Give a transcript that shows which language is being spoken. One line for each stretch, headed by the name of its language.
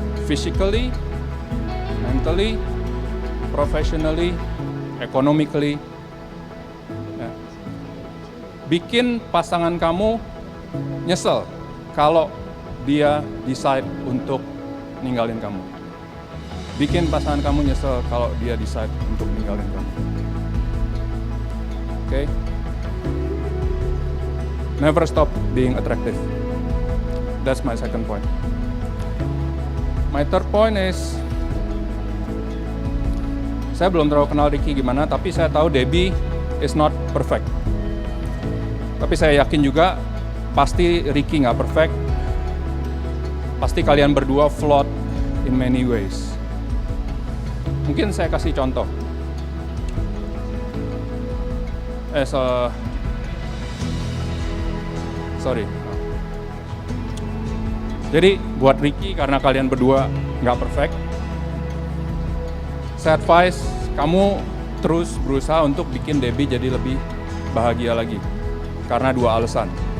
English: Physically, mentally, professionally, economically. Ya.
Indonesian: Bikin pasangan kamu nyesel kalau dia decide untuk ninggalin kamu. Bikin pasangan kamu nyesel kalau dia decide untuk ninggalin kamu. Okay?
English: Never stop being attractive. That's my second point. My third point is,
Indonesian: saya belum terlalu kenal Ricky gimana, tapi saya tahu
English: Debbie is not perfect.
Indonesian: Tapi saya yakin juga, pasti Ricky nggak perfect. Pasti kalian berdua
English: flawed in many ways.
Indonesian: Mungkin saya kasih contoh.
English: Sorry.
Indonesian: Jadi buat Ricky, karena kalian berdua nggak perfect, saya advise kamu terus berusaha untuk bikin Debbie jadi lebih bahagia lagi. Karena 2 alasan.